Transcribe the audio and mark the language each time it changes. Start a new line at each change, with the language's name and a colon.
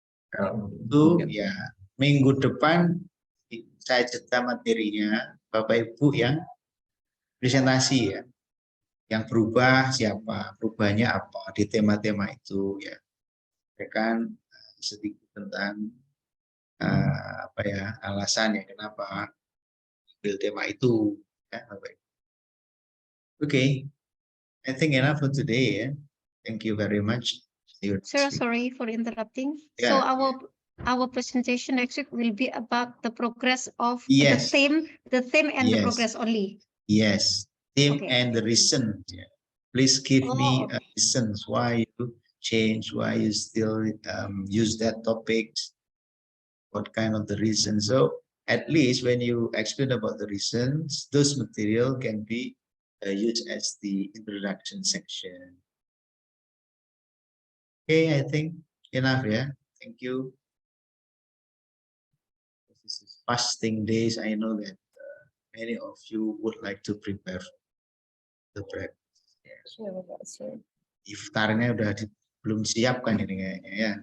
Indonesian: Kalau itu ya minggu depan saya jeda materinya Bapak Ibu yang presentasi ya. Yang berubah siapa, perubahannya apa di tema-tema itu ya. Kan sedikit tentang apa ya alasannya kenapa ambil tema itu ya Bapak Ibu. Oke.
English: I think enough for today ya. Thank you very much. Sir, sorry for interrupting. So our presentation next week will be about the progress of the theme and the progress only. Yes, theme and the reason. Yeah. Please give me reasons why you change, why you still use that topic, what kind of the reason. So at least when you explain about the reasons, those material can be used as the introduction section. Okay, I think enough, yeah. Thank you. This is fasting days. I know that many of you would like to prepare the bread. Sure.
Indonesian: Iftarnya udah belum siap kan ini kayaknya ya.